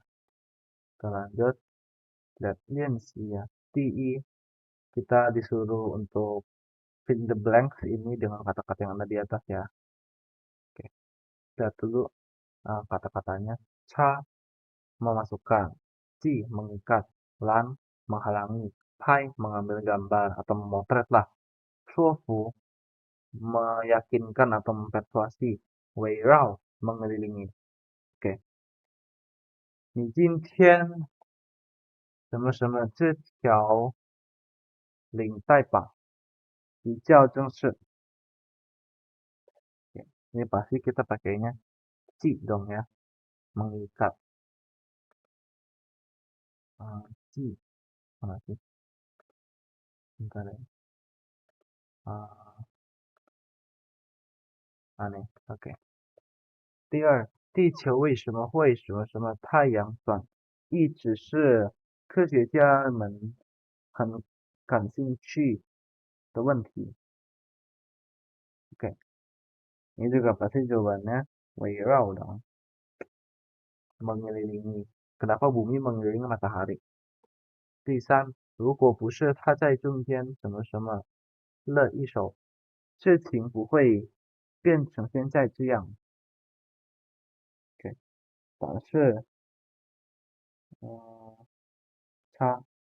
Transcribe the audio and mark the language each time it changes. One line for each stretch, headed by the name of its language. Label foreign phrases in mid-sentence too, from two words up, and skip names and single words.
Indonesian: Kita lanjut, lihat liansi ya.
Chinese: 第一,
Indonesian: kita disuruh untuk
English: fill the blanks
Indonesian: ini dengan kata-kata yang ada di atas ya. Oke, lihat dulu kata-katanya. Ca, memasukkan. Ci, mengikat. Lan, menghalangi. Pai, mengambil gambar atau memotret lah. Suofu, meyakinkan atau mempersuasi. Wei Rao, mengelilingi. Oke.
Chinese: 你今天什么什么这条领带吧，比较正式.
Indonesian: Oke, ini pasti kita pakainya ci dong ya, mengikat. Ci, mana sih? Bentar ya. Aneh, oke.
Chinese: 第二，地球为什么会什么什么太阳转？一直是科学家们很感兴趣的问题.
Indonesian: Oke, ini juga pasti jawabannya Weirau dong, mengelilingi. Kenapa bumi mengelilingi matahari?
Chinese: 第三，如果不是他在中间什么什么了一手，事情不会变成现在这样. Oke, 答案是差.